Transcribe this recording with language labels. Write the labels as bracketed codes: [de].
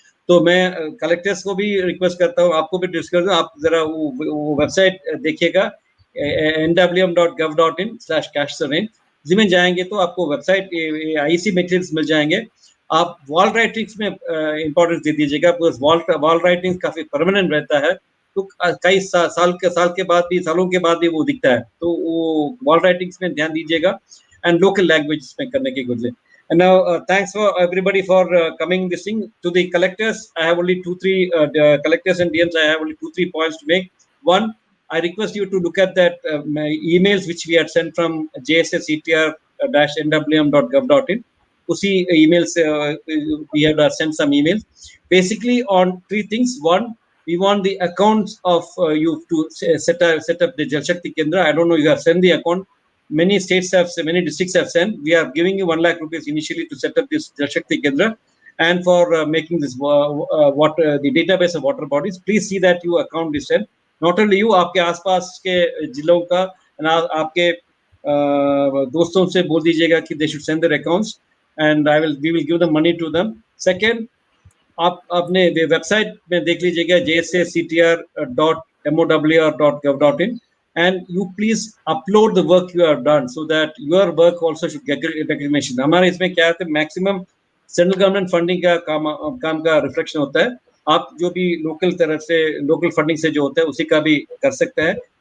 [hi] तो मैं कलेक्टर्स को भी रिक्वेस्ट करता हूँ, आपको भी रिक्वेस्ट करता हूँ, आप जरा वो वेबसाइट देखिएगा, nwm.gov.in/catch-the-rain, जिसमें जाएंगे तो आपको वेबसाइट IEC मटेरियल्स मिल जाएंगे। आप वॉल राइटिंग्स में इंपॉर्टेंस दे दीजिएगा, बिकॉज वॉल राइटिंग्स काफी परमानेंट रहता है, तो कई सालों के बाद भी वो दिखता है, तो वो वॉल राइटिंग्स में ध्यान दीजिएगा, एंड लोकल लैंग्वेज में करने की गुजरे। [en] And now, thanks for everybody for coming this thing. To the collectors, I have only 2-3 collectors and DMs. I have only 2-3 points to make. One, I request you to look at that emails which we had sent from jssctr-nwm.gov.in. Usi emails we have sent some emails, basically on 3 things. One, we want the accounts of you to set up the Jal Shakti Kendra. I don't know, you have sent the account. Many districts have sent. We are giving you 1 lakh rupees initially to set up this Jal Shakti Kendra, and for making this the database of water bodies. Please see that your account is sent. Not only you, [hi] आपके आसपास के जिलों का, आपके दोस्तों से बोल दीजिएगा कि [en] they should send their accounts, and we will give the money to them. Second, [hi] आप अपने वेबसाइट में देख लीजिएगा, [en] jssctr.mow.gov.in, and you please upload the work you have done so that your work also should get recognition. [hi] हमारे इसमें क्या है, maximum central government funding का काम का रिफ्लेक्शन होता है। आप जो भी लोकल फंडिंग से जो होता है उसी का भी कर सकते हैं।